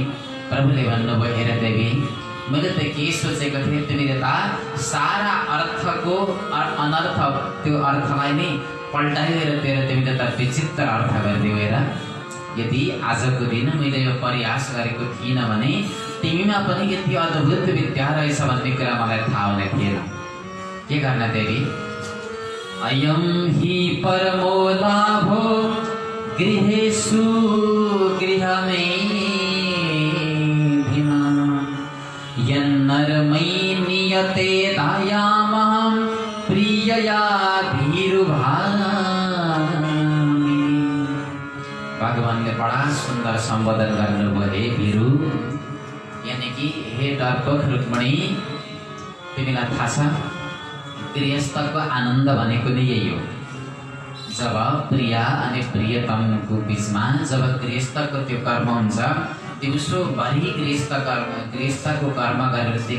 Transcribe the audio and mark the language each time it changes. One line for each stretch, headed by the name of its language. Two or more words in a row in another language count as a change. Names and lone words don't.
Nepali: प्रभुले भन्नुभयो, हेर देवी, मैले त के सोचेको थिएँ, तिमीले त सारा अर्थको अनर्थ त्यो अर्थलाई नै पल्टाएर तिमीले त विचित्र अर्थ गरिदियो। हेर, यदि आजको दिन मैले यो प्रयास गरेको थिइनँ भने तिमीमा पनि यति अद्भुत विद्या रहेछ भन्ने कुरा मलाई थाहा हुने थिएन। के गर्न देवी?
Sanskrit: अयं हि परमो लाभो गृहेषु गृहमेधिमा यन्नरमयी नियते दायामहं प्रियया भीरुभामि।
Nepali: भगवानले बडा सुन्दर सम्बोधन गर्नुभयो, हे भिरु, यानी कि हे डरपोक रुक्मिणी, तिमीलाई थाहा छ गृहस्थको आनन्द भनेको नै यही हो। जब प्रिया अनि प्रियतमको बिचमा जब गृहस्थको त्यो कर्म हुन्छ, दिउँसोभरि गृहस्थको कर्म गरेर त्यो